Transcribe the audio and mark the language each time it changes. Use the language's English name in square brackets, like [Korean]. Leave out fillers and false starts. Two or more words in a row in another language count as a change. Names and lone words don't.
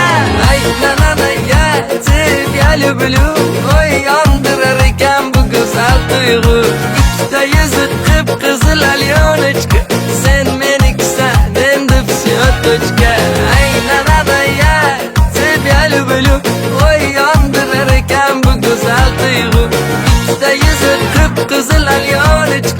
[Russian] Ай, на-на-на, я тебя люблю. Ой, [Crimean Tatar] yandırır eken bu güzel duygu. İkide yüzü kıpkızıl alyanıçka. Sen meniksen endi psiyotочка. [Russian] Ай, на-на-на, я тебя люблю. [Crimean Tatar] Oy yandırır eken bu güzel duygu. İkide yüzü kıpkızıl alyanıçka.